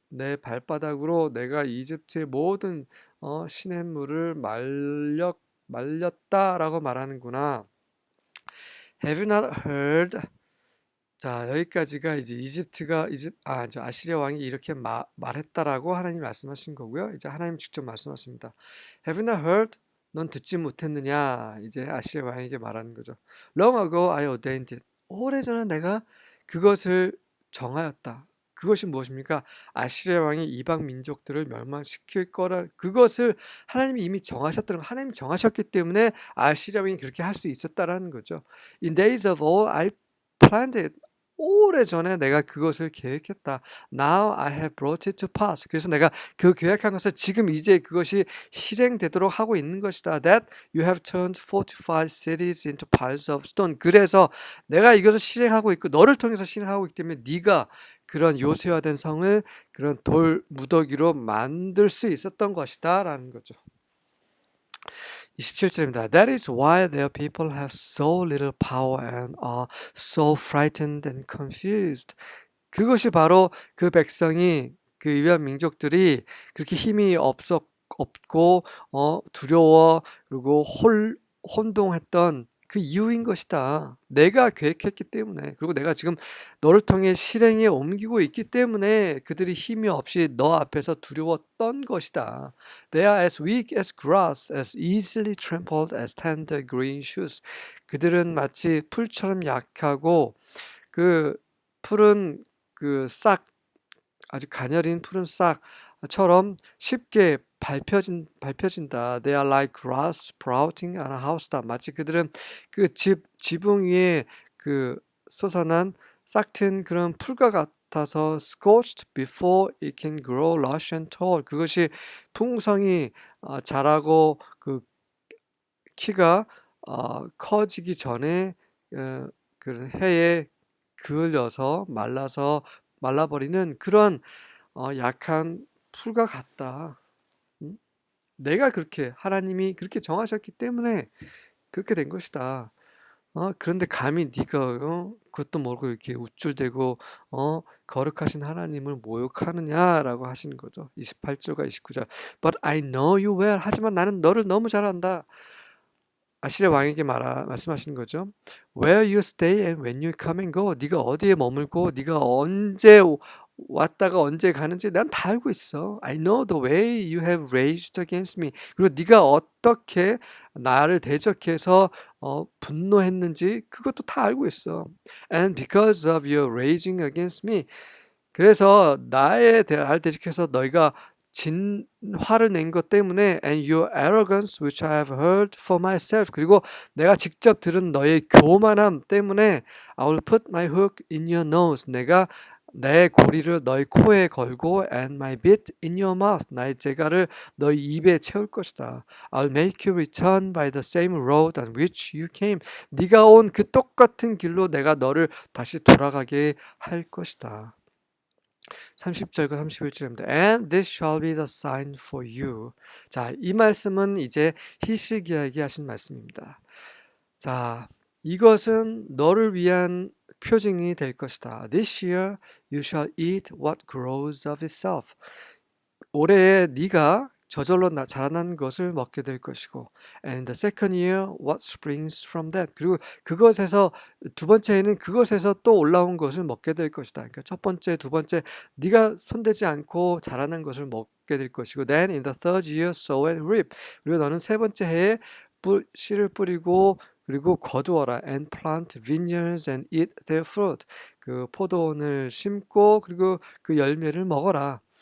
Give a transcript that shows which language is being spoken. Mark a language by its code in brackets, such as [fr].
[ko] 내 발바닥으로 내가 이집트의 모든 시냇물을 말렸다라고 말하는구나. [en] Have you not heard? [ko] 자, 여기까지가 이제 아시리아 왕이 이렇게 말했다라고 하나님 말씀하신 거고요. 이제 하나님 직접 말씀하십니다. [en] Have you not heard? [ko] 넌 듣지 못했느냐? 이제 아시리아 왕에게 말하는 거죠. [en] Long ago I ordained it. [ko] 오래전에 내가 그것을 정하였다. 그것이 무엇입니까? 아시리아 왕이 이방 민족들을 멸망시킬 거라. 그것을 하나님이 이미 정하셨다는 거. 하나님이 정하셨기 때문에 아시리아 왕이 그렇게 할 수 있었다라는 거죠. [en] In days of old I planned it. [ko] 오래전에 내가 그것을 계획했다. [en] Now I have brought it to pass. [ko] 그래서 내가 그 계획한 것을 지금 이제 그것이 실행되도록 하고 있는 것이다. [en] That you have turned fortified cities into piles of stone. [ko] 그래서 내가 이것을 실행하고 있고 너를 통해서 실행하고 있기 때문에 네가 그런 요새화된 성을 그런 돌 무더기로 만들 수 있었던 것이다 라는 거죠. 27절입니다. [en] That is why their people have so little power and are so frightened and confused. [ko] 그것이 바로 그 백성이 그 유한 민족들이 그렇게 힘이 없고 두려워 그리고 혼동했던 그 이유인 것이다. 내가 계획했기 때문에 그리고 내가 지금 너를 통해 실행에 옮기고 있기 때문에 그들이 힘이 없이 너 앞에서 두려웠던 것이다. [en] They are as weak as grass, as easily trampled as tender green shoots. [ko] 그들은 마치 풀처럼 약하고 그 푸른 그 싹 아주 가녀린 푸른 싹처럼 쉽게 밟혀진다. [en] They are like grass sprouting on a housetop. [ko] 마치 그들은 그 지붕 위에 그 솟아난 싹튼 그런 풀과 같아서 [en] scorched before it can grow lush and tall. [ko] 그것이 풍성히 자라고 그 키가 커지기 전에 그런 해에 그을려서 말라버리는 그런 약한 풀과 같다. 음? 내가 그렇게 하나님이 그렇게 정하셨기 때문에 그렇게 된 것이다. 그런데 감히 네가 그것도 모르고 이렇게 우쭐대고 거룩하신 하나님을 모욕하느냐라고 하시는 거죠. 28절과 29절. [en] But I know you well. [ko] 하지만 나는 너를 너무 잘 안다. 아시리아 왕에게 말씀하시는 거죠. [en] Where you stay and when you come and go. [ko] 네가 어디에 머물고 네가 언제 왔다가 언제 가는지 난 다 알고 있어. [en] I know the way you have raged against me. [ko] 그리고 네가 어떻게 나를 대적해서 분노했는지 그것도 다 알고 있어. [en] And because of your raging against me. [ko] 그래서 나를 대적해서 너희가 화를 낸 것 때문에 [en] and your arrogance which I have heard for myself [ko] 그리고 내가 직접 들은 너의 교만함 때문에 [en] I will put my hook in your nose [ko] 내가 내 고리를 너희 코에 걸고 [en] and my bit in your mouth [ko] 나의 재갈을 너희 입에 채울 것이다. [en] I'll make you return by the same road on which you came. [ko] 네가 온 그 똑같은 길로 내가 너를 다시 돌아가게 할 것이다. 30절과 31절입니다. [en] And this shall be the sign for you. [ko] 자, 이 말씀은 이제 히스기야에게 하신 말씀입니다. 자, 이것은 너를 위한 표징이 될 것이다. [en] This year you shall eat what grows of itself. [ko] 올해에 네가 저절로 자라난 것을 먹게 될 것이고 [en] and the second year what springs from that [ko] 그리고 그것에서 두 번째에는 그것에서 또 올라온 것을 먹게 될 것이다. 그러니까 첫 번째, 두 번째 네가 손대지 않고 자라난 것을 먹게 될 것이고 [en] then in the third year sow and reap [ko] 그리고 너는 세 번째 해에 씨를 뿌리고 그리고 거두어라 [en] and plant vineyards and eat their fruit [ko] 그 포도원을 심고 그리고 그 열매를 먹어라.